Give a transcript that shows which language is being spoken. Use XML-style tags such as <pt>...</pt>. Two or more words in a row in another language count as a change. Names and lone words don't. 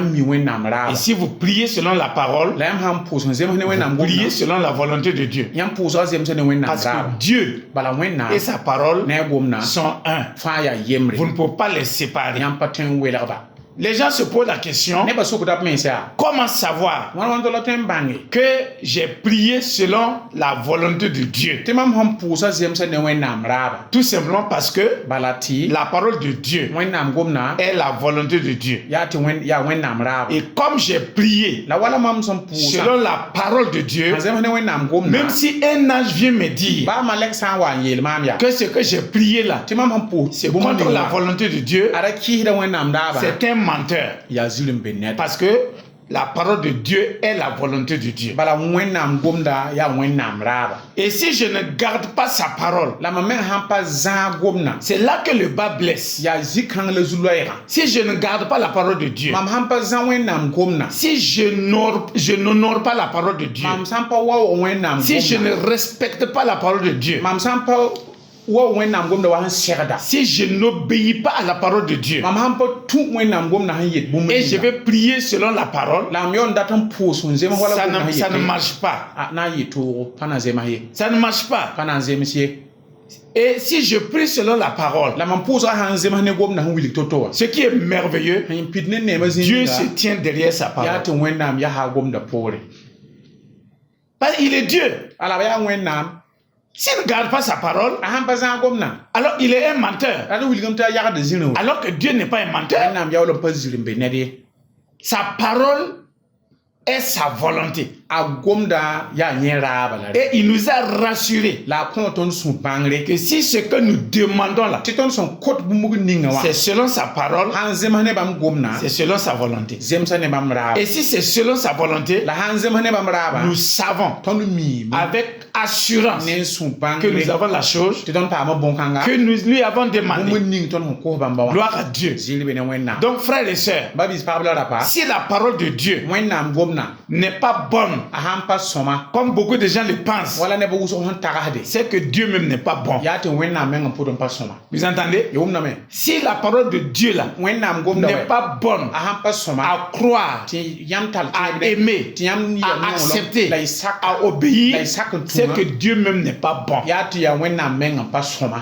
<fr>Et si vous priez selon la parole, vous priez selon la volonté de Dieu. Parce que Dieu et sa parole sont un. Vous ne pouvez pas les séparer. Les gens se posent la question,</fr> <mos>ne ba so ko dap men sa</mos> <fr>comment savoir</fr> <mos>wan to la tem bangi</mos> <fr>que j'ai prié selon la volonté de Dieu?</fr> <mos>te mam ham pusa zemsa ne wẽnnaam raaba</mos> <fr>Tout simplement parce que</fr> <mos>bala tɩ</mos> <fr>la parole de Dieu</fr> <mos>wẽnnaam gomna</mos> <fr>est la volonté de Dieu.</fr> <mos>yaa tɩ yaa wẽnnaam raaba</mos> <fr>Et comme j'ai prié</fr> <mos>la wala mam sẽn pusa</mos> <fr>selon la parole de Dieu,</fr> <mos>a zems ne wẽnnaam gomna</mos> <fr>même si un ange vient me dire</fr> <mos>ba malek sã n wa n yeel maam yaa</mos> <fr>que ce que j'ai prié là,</fr> <mos>tɩ mam sẽn pʋʋs</mos> <fr>c'est contre la volonté de Dieu,</fr> <mos>ada kɩɩsda wẽnnaam daaba</mos> <fr>c'est un menteur.</fr> <mos>yaa zir n be ned</mos> <fr>Parce que la parole de Dieu est la volonté de Dieu.</fr> <mos>bala wẽnnaam gomda yaa wẽnnaam raaba</mos> <fr>Et si je ne garde pas sa parole,</fr> <mos>la mam meng sãn pa zãag gomna</mos> <fr>c'est là que le bas blesse.</fr> <mos>yaa zĩ-kãng la zu-loɛɛgã</mos> <fr>Si je ne garde pas la parole de Dieu,</fr> <mos>mam sãn pa zã wẽnnaam gomna</mos> <fr>si je n'honore pas la parole de Dieu,</fr> <mos>mam sãn pa waoog wẽnnaam</mos> <fr>si je</fr> <mos>gomna</mos> <fr>ne respecte pas la parole de Dieu,</fr> <mos>mam sãn pa waoog wẽnnaam gomda wa sẽn segda</mos> <fr>si je n'obéis pas à la parole de Dieu,</fr> <mos>mam sãn pa tũ wẽnnaam gomda sẽn yet bũmb</mos> <fr>et je vais prier selon la parole,</fr> <mos>la m yaool n dat n pʋʋs n zems wala gomda sẽn</mos> <fr>ça ne</fr> <mos>yet</mos> <fr>marche pas.</fr> <mos>na n yɩ toogo pa na zems ye</mos> <fr>Ça ne marche pas.</fr> <mos>pa na n zems ye</mos> <fr>Et si je prie selon la parole,</fr> <mos>la mam pʋʋsga sãn zems ne gomda sẽn wilg to-to wã</mos> <fr>ce qui est merveilleux,</fr> <mos>n pid ne neemã</mos> <fr>Dieu</fr> <mos>zĩnga</mos> <fr>se tient derrière sa</fr> <mos>yaa</mos> <fr>parole.</fr> <mos>tɩ wẽnnaam yaa gomda poore</mos> <fr>Parce qu'il est Dieu.</fr> <mos>ala ba yaa wẽnnaam</mos> <fr>S'il ne garde pas sa parole,</fr> <mos>a sãn pa zãag gomna</mos> <fr>alors il est un menteur.</fr> <mos>rad wilgame tɩ a yagd zĩrẽ wa</mos> <fr>Alors que Dieu n'est pas un menteur.</fr> <mos>wẽnnaam yaool n pa zir n be ned ye</mos> <fr>Sa parole est sa volonté.</fr> <mos>a gomda yaa yẽ raaba la</mos> <fr>Et il nous a rassurés</fr> <mos>la a kõ tõnd sũ bãngre</mos> <fr>que si ce que nous demandons là,</fr> <mos>tɩ tõnd sẽn kot bũmb ninga wã</mos> <fr>c'est selon sa parole,</fr> <mos>sãn zems ne bãmb gomna</mos> <fr>c'est selon sa volonté.</fr> <mos>zemsa ne bãmb raaba</mos> <fr>Et si c'est selon sa volonté,</fr> <mos>la sãn zems ne bãmb raaba</mos> <fr>nous savons</fr> <mos>tõnd miime</mos> <fr>avec assurance</fr> <mos>ne n sũ</mos> <fr>que nous</fr> <mos>bãngre</mos> <fr>avons la chose</fr> <mos>tɩ tõnd paama bõn-kãnga</mos> <fr>que nous lui avons demandé.</fr> <mos>bũmb ning tõnd sẽn kos bãmba wã</mos> <fr>Gloire à Dieu.</fr> <mos>zɩɩr be ne wẽnnaam</mos> <fr>Donc, frères et sœurs,</fr> <mos>babis pagb la rapa</mos> <fr>si la parole de Dieu</fr> <mos>wẽnnaam gomna</mos> <fr>n'est pas bonne,</fr> <mos>a sãn pa sõma</mos> <fr>comme beaucoup de gens le pensent,</fr> <mos>wala neb wʋsg sẽn tagsde</mos> <fr>c'est que Dieu même n'est pas bon.</fr> <mos>yaa tɩ wẽnnaam meng n pʋd n pa sõma</mos> <fr>Vous entendez?</fr> <mos>y wʋmdame</mos> <fr>Si la parole de Dieu là</fr> <mos>wẽnnaam gomda</mos> <fr>n'est pas bonne</fr> <mos>a sãn pa sõma</mos> <fr>à croire,</fr> <mos>tɩ yãmb tall</mos> <fr>à</fr> <mos>tẽebde</mos> <fr>aimer,</fr> <mos>tɩ yãmb</mos> <fr>à accepter,</fr> <mos>la y sak</mos> <fr>à obéir,</fr> <mos>la y sak n</mos> <fr>c'est que</fr> <mos>tũma</mos> <fr>Dieu même n'est pas bon.</fr> <mos>yaa tɩ yaa wẽnnaam meng n pa sõma</mos>